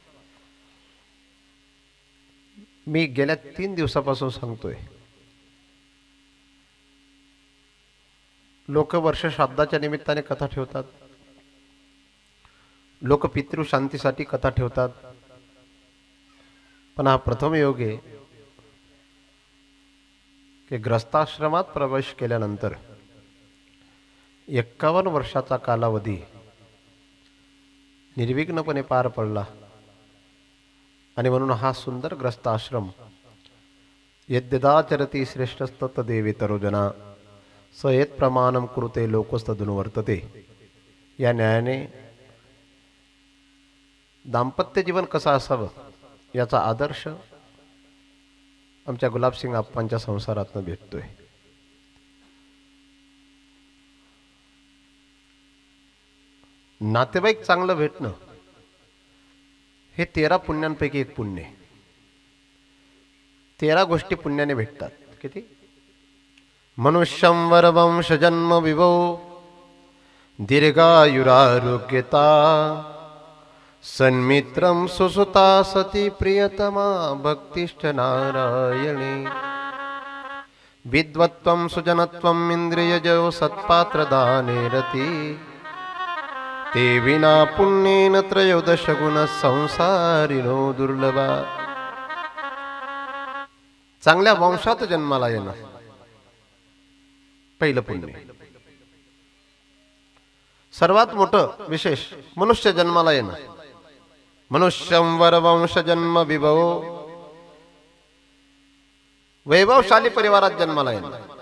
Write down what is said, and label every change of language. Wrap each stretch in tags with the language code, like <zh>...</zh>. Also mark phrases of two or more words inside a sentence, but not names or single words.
<mr>मी गेल्या 3 दिवसापासून सांगतोय, लोक वर्ष श्राद्धाच्या निमित्ताने कथा ठेवतात, लोक पितृशांतीसाठी कथा ठेवतात, पण हा प्रथम योग आहे की ग्रस्ताश्रमात प्रवेश केल्यानंतर 51 वर्षाचा कालावधी निर्विघ्नपणे पार पडला. आणि म्हणून हा सुंदर ग्रस्ताश्रम,</mr> <sa>यद्यदाचरती श्रेष्ठस्तत देवी तरोजना स यत् प्रमाणम कुरुते लोकस्तदनुवर्तते,</sa> <mr>या न्यायाने दाम्पत्य जीवन कसं असावं याचा आदर्श आमच्या गुलाबसिंग आप्पांच्या संसारातनं भेटतोय. नातेवाईक चांगलं भेटणं हे 13 पुण्यांपैकी एक पुण्य आहे. 13 गोष्टी पुण्याने भेटतात. किती?</mr> <sa>मनुष्यं वरवंश जन्म विभो दीर्घायुरारोग्यता सन्मित्रं सुसुता सती प्रियतमा भक्तिष्ठ नारायणे विद्वत्वं सुजनत्वं इंद्रियजो सत्पात्रदाने रती ते विना पुण्येन त्रयोदश गुण संसारिणो दुर्लभा.</sa> <mr>चांगल्या वंशात जन्माला येणं पहिलं पुण्य. सर्वात मोठं विशेष मनुष्य जन्माला येणं.</mr> <sa>मनुष्यं वरवंश जन्म विभव,</sa> <mr>वैभवशाली परिवारात जन्माला येणं.</mr>